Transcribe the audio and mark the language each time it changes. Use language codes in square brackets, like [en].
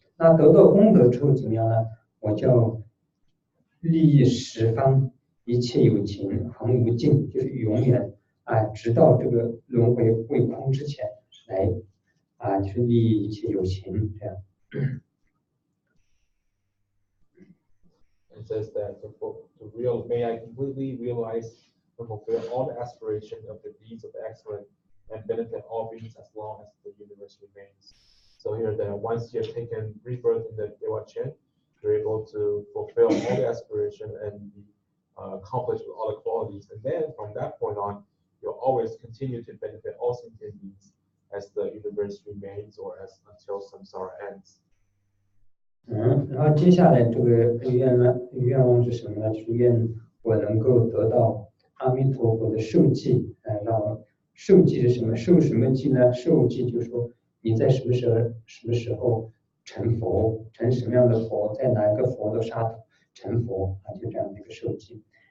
[zh] 那得到功德之后怎么样呢？我就利益十方一切有情恒无尽，就是永远直到这个轮回未空之前来去利益一切有情这样。 [en] It says that may I completely realize and fulfill all the aspirations of the deeds of the excellent and benefit all beings as long as the universe remains. So here that once you have taken rebirth in the Dewa Chen, you're able to fulfill all the aspirations and accomplish all the qualities. And then from that point on, you'll always continue to benefit all sentient beings as the universe remains or until samsara ends. [zh] 然后接下来这个愿望是什么呢？就是愿我能够得到阿弥陀佛的受记，让我受记是什么？受什么记呢？受记就是说你在什么时候成佛，成什么样的佛，在哪一个佛的刹土成佛就这样的一个受记。